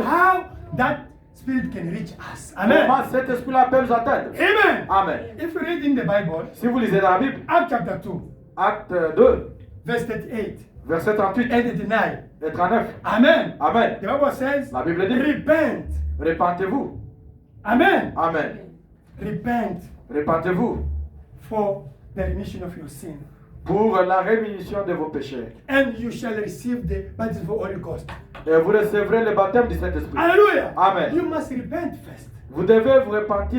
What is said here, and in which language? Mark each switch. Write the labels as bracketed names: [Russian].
[English] How that Spirit can reach us. Amen. [French] Comment cet Esprit-là peut nous atteindre? Amen. Amen. [English] If you read in the Bible, [French] Si vous lisez dans la Bible, [English] Acts chapter 2, [French] Acte 2, [English] verse 38 [French] verset 38 [English] and 39. [French] et 39. Amen. Amen. [English] The Bible says, [French] La Bible dit, [English] repent. [French] répentez-vous. Amen. Amen. [English] Repent [French] Répentez-vous [English] for the remission of your sin. [French] pour la rémission de vos péchés. [English] And you shall receive the baptism of the Holy Ghost. [French] Et vous recevrez le baptême du Saint-Esprit. Hallelujah. Amen. [English] You must repent first. [French] Vous devez vous repentir.